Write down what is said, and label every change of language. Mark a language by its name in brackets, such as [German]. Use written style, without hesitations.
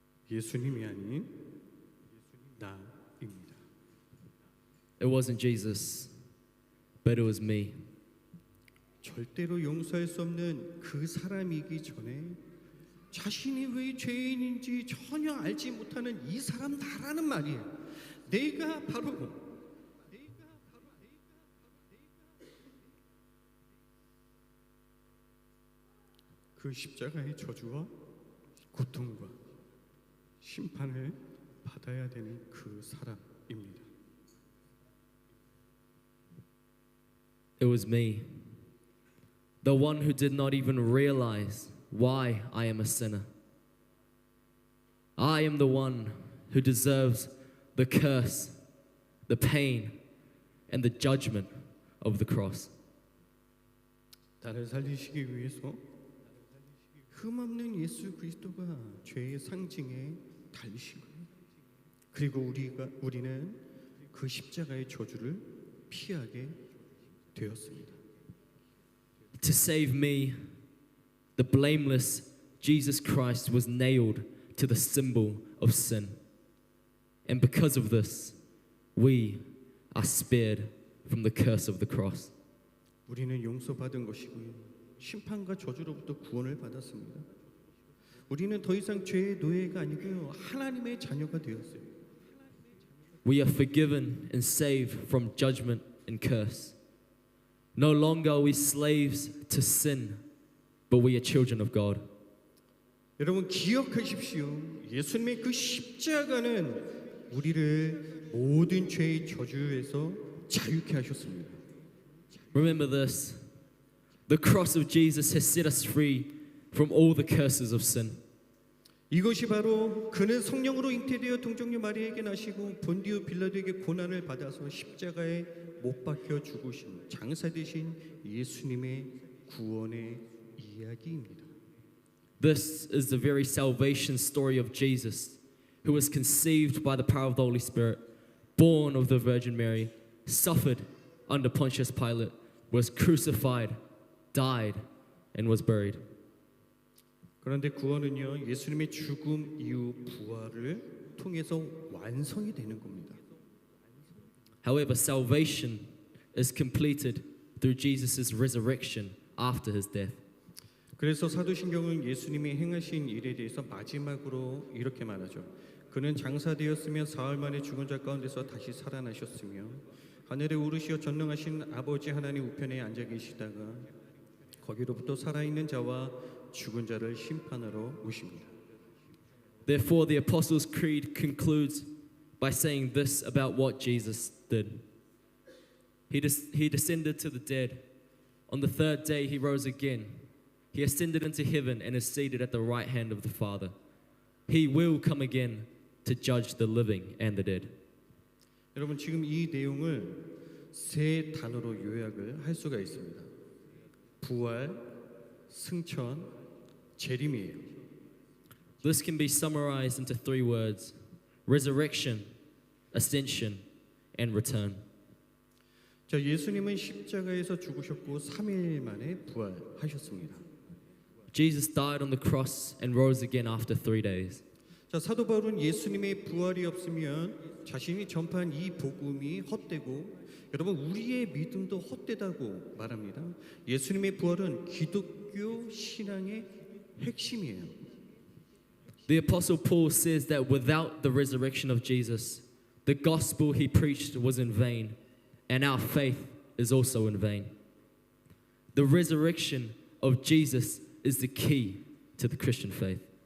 [Korean] 예수님이 아닌 나입니다. [English] It wasn't Jesus, but it was me. [Korean] 절대로 용서할 수 없는 그 사람이기 전에 자신이 왜 죄인인지 전혀 알지 못하는 이 사람 나라는 말이에요. 내가 바로 그 십자가의 저주와 고통과 심판을 받아야 되는 그 사람입니다. [English] It was me, the one who did not even realize why I am a sinner. I am the one who deserves the curse, the pain, and the judgment of the cross. [Korean] 나를 살리시기 위해서 흠없는 예수 그리스도가 죄의 상징에 달리신 거예요. 그리고 우리는 그 십자가의 저주를 피하게 되었습니다. [English] To save me, the blameless Jesus Christ was nailed to the symbol of sin. And because of this, we are spared from the curse of the cross. [Korean] 우리는 용서받은 것이고요. 심판과 저주로부터 구원을 받았습니다. 우리는 더 이상 죄의 노예가 아니고요. 하나님의 자녀가 되었어요. [English] We are forgiven and saved from judgment and curse. No longer are we slaves to sin, but we are children of God. [Korean] 여러분 기억하십시오. 예수님의 그 십자가는 우리를 모든 죄의 저주에서 자유케 하셨습니다. [English] Remember this. The cross of Jesus has set us free from all the curses of sin. [Korean] 이것이 바로 그는 성령으로 잉태되어 동정녀 마리아에게 나시고 본디오 빌라도에게 고난을 받아서 십자가에 못 박혀 죽으신 장사 되신 예수님의 구원의 이야기입니다. [English] This is the very salvation story of Jesus, who was conceived by the power of the Holy Spirit, born of the Virgin Mary, suffered under Pontius Pilate, was crucified, died, and was buried. [Korean] 그런데 구원은요, 예수님의 죽음 이후 부활을 통해서 완성이 되는 겁니다. [English] However, salvation is completed through Jesus' resurrection after his death. [Korean] 그래서 사도신경은 예수님이 행하신 일에 대해서 마지막으로 이렇게 말하죠. 그는 장사되었으며 사흘 만에 죽은 자 가운데서 다시 살아나셨으며 하늘에 오르시어 전능하신 아버지 하나님 우편에 앉아 계시다가 거기로부터 살아있는 자와 죽은 자를 심판하러 오십니다. [English] Therefore, the Apostles' Creed concludes by saying this about what Jesus did. He descended to the dead. On the third day, he rose again. He ascended into heaven and is seated at the right hand of the Father. He will come again to judge the living and the dead. [Korean] 여러분 지금 이 내용을 세 단어로 요약을 할 수가 있습니다. 부활, 승천, 재림이에요. [English] This can be summarized into three words: resurrection, ascension, and return. [Korean] 자, 예수님은 십자가에서 죽으셨고 3일 만에 부활하셨습니다. [English] Jesus died on the cross and rose again after 3 days. [Korean] 자, 사도 바울은 예수님의 부활이 없으면 자신이 전파한 이 복음이 헛되고 여러분 우리의 믿음도 헛되다고 말합니다. 예수님의 부활은 기독교 신앙의 핵심이에요. [English] The Apostle Paul says that without the resurrection of Jesus, the gospel he preached was in vain, and our faith is also in vain. The resurrection of Jesus is the key to the Christian faith.